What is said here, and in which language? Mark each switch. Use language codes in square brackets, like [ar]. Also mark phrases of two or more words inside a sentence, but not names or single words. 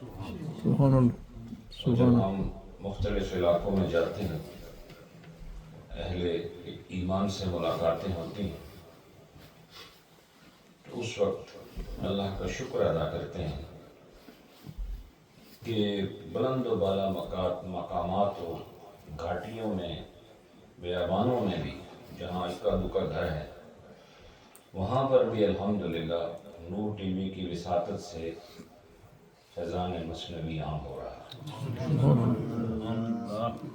[ar] سبحان اللہ. [ur] اور جب ہم مختلف علاقوں میں جاتے ہیں، اہل ایمان سے ملاقاتیں ہوتی ہیں، تو اس وقت اللہ کا شکر ادا کرتے ہیں کہ بلند و بالا مقامات و گھاٹیوں میں، بیابانوں میں بھی جہاں اکا دکا گھر ہے، وہاں پر بھی الحمدللہ نور ٹی وی کی وساطت سے فیضان مثنوی عام ہو رہا ہے.